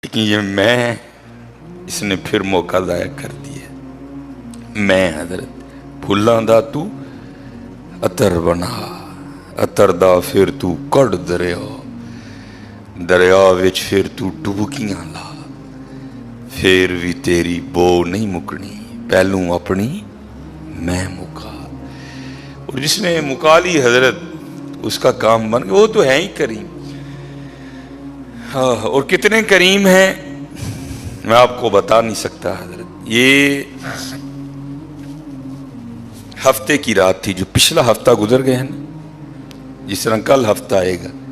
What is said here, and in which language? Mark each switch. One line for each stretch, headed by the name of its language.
Urdu: لیکن یہ میں اس نے پھر موقع ضائع کر دیا.
Punjabi: میں حضرت پھلاں دا تو عطر بنا، عطر دا پھر تو کڑ دریا، دریا وچ پھر تو ڈبکیاں لا، پھر بھی تیری بو نہیں مکنی، پہلوں اپنی میں مکا.
Urdu: اور جس نے مکا لی حضرت اس کا کام بن گیا. وہ تو ہے ہی کریم. ہاں، اور کتنے کریم ہیں میں آپ کو بتا نہیں سکتا حضرت. یہ ہفتے کی رات تھی جو پچھلا ہفتہ گزر گئے ہیں نا، جس طرح کل ہفتہ آئے گا.